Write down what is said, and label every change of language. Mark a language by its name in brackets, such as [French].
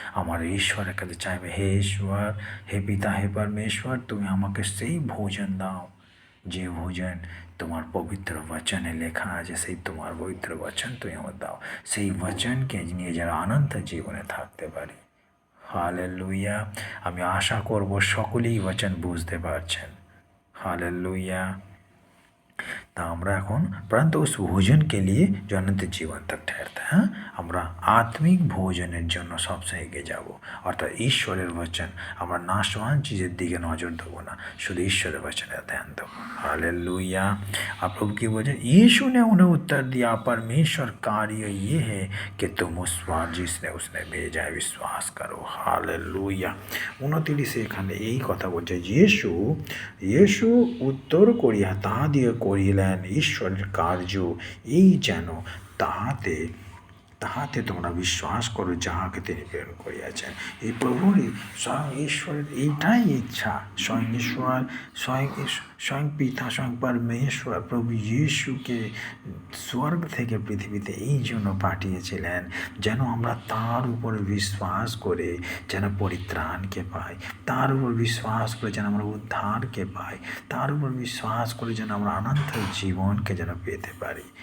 [Bangla] আমার ঈশ্বরের কাছে চাইবে, হে ঈশ্বর, হে পিতা, হে পরমেশ্বর, তুমি আমাকে সেই ভোজন দাও যে ভোজন তোমার পবিত্র বচনে লেখা আছে, সেই তোমার পবিত্র বচন তুমি আমার দাও, সেই বচনকে নিয়ে যারা অনন্ত জীবনে থাকতে পারি। হালেলুয়া। আমি আশা করব সকলেই বচন বুঝতে পারছেন। [Hindi] हालेलुया। [Bangla] তা আমরা এখন [Hindi] परंतु उस भोजन के लिए जो अनंत जीवन तक ठहरता है, [Bangla] আমরা আত্মিক ভোজনের জন্য সবসময় এগিয়ে যাব। অর্থাৎ ঈশ্বরের বচন, আমরা নাশওয়ান চিজের দিকে নজর দেবো না, শুধু ঈশ্বরের বচনের ধ্যান দেবো। [Hindi] हालेलुया। आप प्रभु की बोले, यीशु ने उन्हें उत्तर दिया, परमेश्वर कार्य ये है कि तुम उस पर जिसने उसने भेजा है विश्वास करो। हालेलुया। [Bangla] 29 এখানে এই কথা বলছে, येशू উত্তর করিয়া তাহা দিয়ে করিলেন ঈশ্বরের কার্য এই যেন তাহাতে তোমরা বিশ্বাস করো যাহাকে তিনি প্রেরণ করিয়াছেন। এই প্রভুরই স্বয়ং ঈশ্বরের এইটাই ইচ্ছা, স্বয়ং পিতা, স্বয়ং পরমেশ্বর প্রভু যিশুকে স্বর্গ থেকে পৃথিবীতে এই জন্য পাঠিয়েছিলেন যেন আমরা তার উপর বিশ্বাস করে যেন পরিত্রাণকে পাই, তার উপর বিশ্বাস করে যেন আমরা উদ্ধারকে পাই, তার উপর বিশ্বাস করে যেন আমরা অনন্ত জীবনকে যেন পেতে পারি।